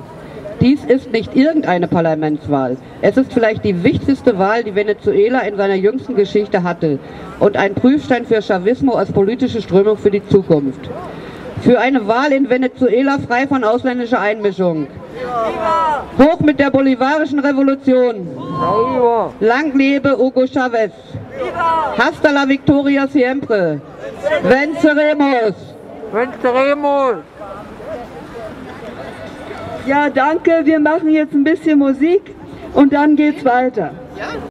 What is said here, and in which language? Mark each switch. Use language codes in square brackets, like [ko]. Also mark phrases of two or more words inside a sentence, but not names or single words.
[de] Dies ist nicht irgendeine Parlamentswahl. Es ist vielleicht die wichtigste Wahl, die Venezuela in seiner jüngsten Geschichte hatte und ein Prüfstein für Chavismo als politische Strömung für die Zukunft. Für eine Wahl in Venezuela frei von ausländischer Einmischung. Hoch mit der bolivarischen Revolution. Lang lebe Hugo Chávez. [es] Hasta la victoria siempre. Venceremos. Venceremos. [de] Ja, danke. Wir machen jetzt ein bisschen Musik und dann geht's weiter.